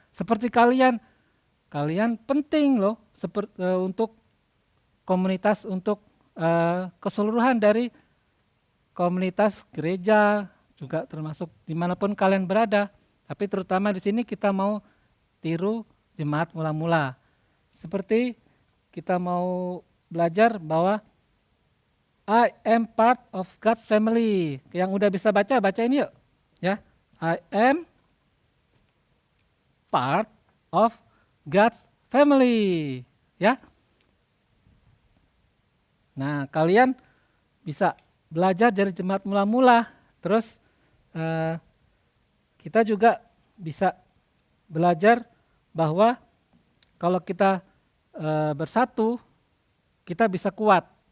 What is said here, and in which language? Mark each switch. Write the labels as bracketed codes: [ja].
[id] Seperti kalian penting loh untuk komunitas, untuk keseluruhan dari komunitas gereja, juga termasuk dimanapun kalian berada. Tapi terutama di sini kita mau tiru jemaat mula-mula. Seperti kita mau belajar bahwa [en] I am part of God's family. [id] Yang udah bisa baca ini yuk. [en] Ya, I am part of God's family. [id] Ya. Nah, kalian bisa belajar dari jemaat mula-mula. Terus kita juga bisa belajar bahwa kalau kita bersatu, kita bisa kuat.